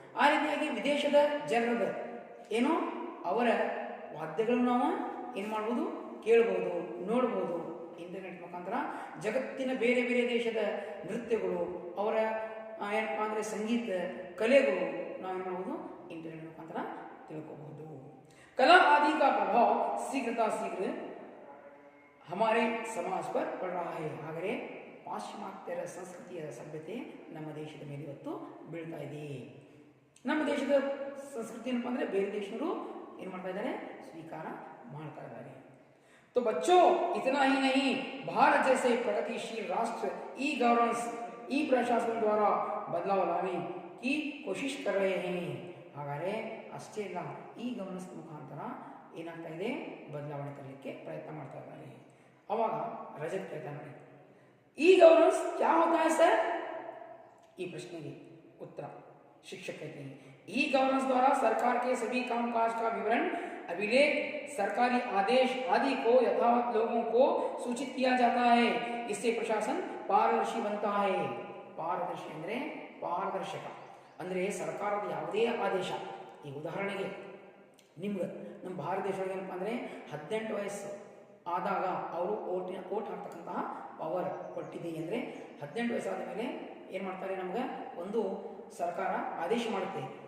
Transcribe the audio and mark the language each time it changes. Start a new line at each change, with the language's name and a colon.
Kannada: ಆ ರೀತಿಯಾಗಿ ವಿದೇಶದ ಜನರದ ಏನು, ಅವರ ವಾದ್ಯಗಳನ್ನು ನಾವು ಏನು ಮಾಡ್ಬೋದು, ಕೇಳ್ಬೋದು, ನೋಡ್ಬೋದು. ಇಂಟರ್ನೆಟ್ ಮುಖಾಂತರ ಜಗತ್ತಿನ ಬೇರೆ ಬೇರೆ ದೇಶದ ನೃತ್ಯಗಳು, ಅವರ ಏನಪ್ಪ ಅಂದರೆ ಸಂಗೀತ ಕಲೆಗಳು ನಾವೇನು ಮಾಡ್ಬೋದು, ಇಂಟರ್ನೆಟ್ ಮುಖಾಂತರ ತಿಳ್ಕೋಬಹುದು.
Hindi: कला आदि का प्रभाव शीघ्रता शीघ्र हमारे समाज पर पड़ रहा है.
Kannada: ಹಾಗರೆ ಪಾಶ್ಚಿಮಾತ್ಯರ ಸಂಸ್ಕೃತಿಯ ಸಭ್ಯತೆ ನಮ್ಮ ದೇಶದ ಮೇಲೆ ಇವತ್ತು ಬೀಳ್ತಾ ಇದೆ. ನಮ್ಮ ದೇಶದ ಸಂಸ್ಕೃತಿ ಏನಪ್ಪ ಅಂದರೆ ಬೇರೆ ದೇಶರು ಏನು ಮಾಡ್ತಾ ಇದ್ದಾರೆ, ಸ್ವೀಕಾರ ಮಾಡ್ತಾ ಇದ್ದಾರೆ.
Hindi: तो बच्चों इतना ही नहीं, भारत जैसे प्रगतिशील राष्ट्र ई गवर्नेंस, ई प्रशासन द्वारा बदलाव लाने की कोशिश कर रहे हैं.
Kannada: ಹಾಗಾದರೆ ಅಷ್ಟೇ ಇಲ್ಲ, ಈ ಗವರ್ನೆನ್ಸ್ ಮುಖಾಂತರ ಏನಾಗ್ತಾ ಇದೆ, ಬದಲಾವಣೆ ತರಲಿಕ್ಕೆ ಪ್ರಯತ್ನ ಮಾಡ್ತಾ ಇದ್ದಾರೆ. ಅವಾಗ ರಜತ್ ಪ್ರಯತ್ನ ಮಾಡಿ, ಈ ಗವರ್ನೆನ್ಸ್
Hindi: क्या होता है सर,
Kannada: ಈ ಪ್ರಶ್ನೆಗೆ
Hindi: उत्तर शिक्षक कहते हैं, ई गवर्नेंस द्वारा सरकार के सभी कामकाज का विवरण, अभिलेख, सरकारी आदेश आदि को यथावत लोगों को सूचित किया जाता है. इससे प्रशासन पारदर्शी बनता है.
Kannada: पारदर्शी ಅಂದರೆ ಪಾರದರ್ಶಕ ಅಂದರೆ ಸರ್ಕಾರದ ಯಾವುದೇ ಆದೇಶ, ಈ ಉದಾಹರಣೆಗೆ ನಿಮ್ಗೆ ನಮ್ಮ ಭಾರತ ದೇಶದೊಳಗೆ ಏನಪ್ಪ ಅಂದರೆ 18 ವಯಸ್ಸು ಆದಾಗ ಅವರು ಓಟ್ ಹಾಕ್ತಕ್ಕಂತಹ ಪವರ್ ಕೊಟ್ಟಿದೆ. ಅಂದರೆ 18 ವಯಸ್ಸಾದ ಮೇಲೆ ಏನು ಮಾಡ್ತಾರೆ, ನಮ್ಗೆ ಒಂದು ಸರ್ಕಾರ ಆದೇಶ ಮಾಡುತ್ತೆ.